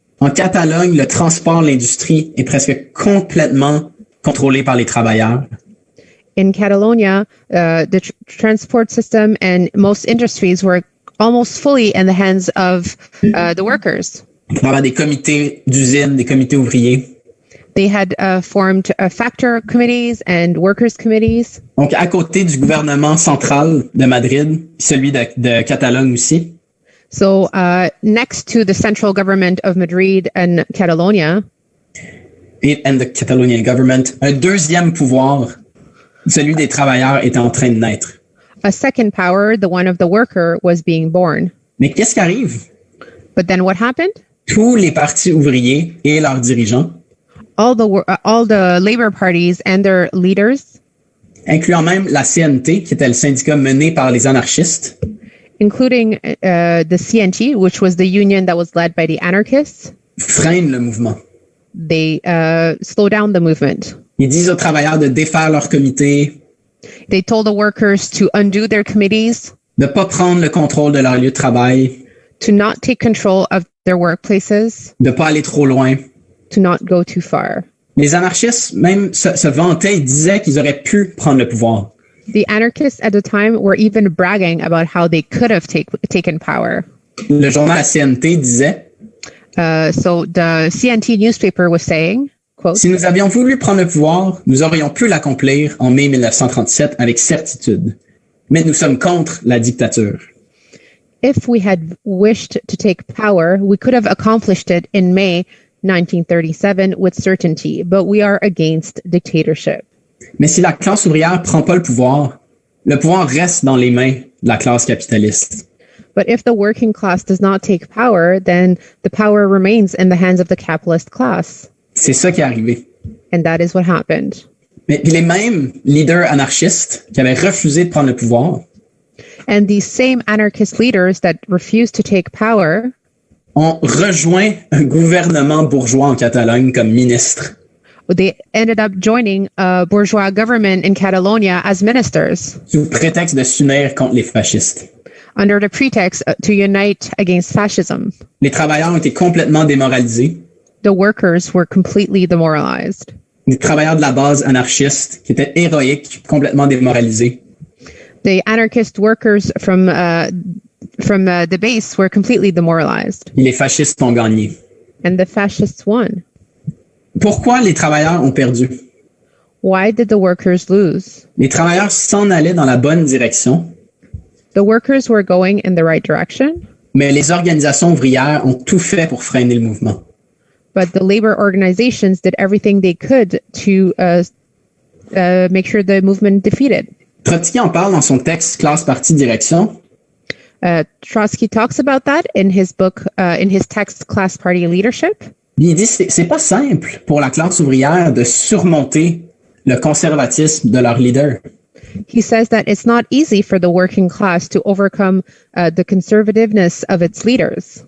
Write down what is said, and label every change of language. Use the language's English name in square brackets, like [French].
[French] En Catalogne, le transport, l'industrie est presque complètement contrôlé par les travailleurs. [English] In Catalonia, the transport system and most industries were almost fully in the hands of the workers. [French] À travers des comités d'usine, des comités ouvriers. [English] They had formed factor committees and workers' committees. [French] Donc, à côté du gouvernement central de Madrid, celui de Catalogne aussi, [English] So next to the central government of Madrid and Catalonia, and the Catalonian government, [French] un deuxième pouvoir, celui des travailleurs, est en train de naître. [English] a second power, the one of the worker, was being born. [French] Mais qu'est-ce qui arrive? [English] But then what happened? [French] Tous les partis ouvriers et leurs dirigeants [English] All the labor parties and their leaders [French] incluant même la CNT, qui était le syndicat mené par les anarchistes, [English] including the CNT, which was the union that was led by the anarchists. [French] freinent le mouvement. [English] They slow down the movement. [French] Ils disent aux travailleurs de défaire leur comité, [English] They told the workers to undo their committees, [French] de ne pas prendre le contrôle de leur lieu de travail, [English] to not take control of their workplaces, [French] de ne pas aller trop loin. [English] to not go too far. [French] Les anarchistes même se vantaient et disaient qu'ils auraient pu prendre le pouvoir. [English] The anarchists at the time were even bragging about how they could have taken power. [French] Le journal La CNT disait, [English] So the CNT newspaper was saying, quote, [French] si nous avions voulu prendre le pouvoir, nous aurions pu l'accomplir en mai 1937 avec certitude. Mais nous sommes contre la dictature. [English] if we had wished to take power, we could have accomplished it in May 1937 with certainty, but we are against dictatorship. [French] Mais si la classe ouvrière prend pas le pouvoir reste dans les mains de la classe capitaliste. [English] But if the working class does not take power, then the power remains in the hands of the capitalist class. [French] C'est ça qui est arrivé. [English] And that is what happened. [French] Mais puis les mêmes leaders anarchistes qui avaient refusé de prendre le pouvoir [English] And these same anarchist leaders that refused to take power [French] ont rejoint un gouvernement bourgeois en Catalogne comme ministre. [English] they ended up joining a bourgeois government in Catalonia as ministers [French] Sous prétexte de s'unir contre les fascistes. [English] under the pretext to unite against fascism. [French] Les travailleurs ont été complètement démoralisés. [English] The workers were completely demoralized. [French] Les travailleurs de la base anarchiste qui étaient héroïques, complètement démoralisés. [English] The anarchist workers from the base were completely demoralized, [French] Et les fascistes ont gagné. [English] and the fascists won. [French] Pourquoi les travailleurs ont perdu? [English] Why did the workers lose? [French] Les travailleurs s'en allaient dans la bonne direction, [English] The workers were going in the right direction, [French] mais les organisations ouvrières ont tout fait pour freiner le mouvement. [English] but the labor organizations did everything they could to make sure the movement defeated. [French] Trotsky en parle dans son texte Classe, Parti, Direction. [English] Trotsky talks about that in his book, in his text, Class, Party, Leadership. [French] Il dit c'est pas simple pour la classe ouvrière de surmonter le conservatisme de leur leader. [English] He says that it's not easy for the working class to overcome the conservativeness of its leaders.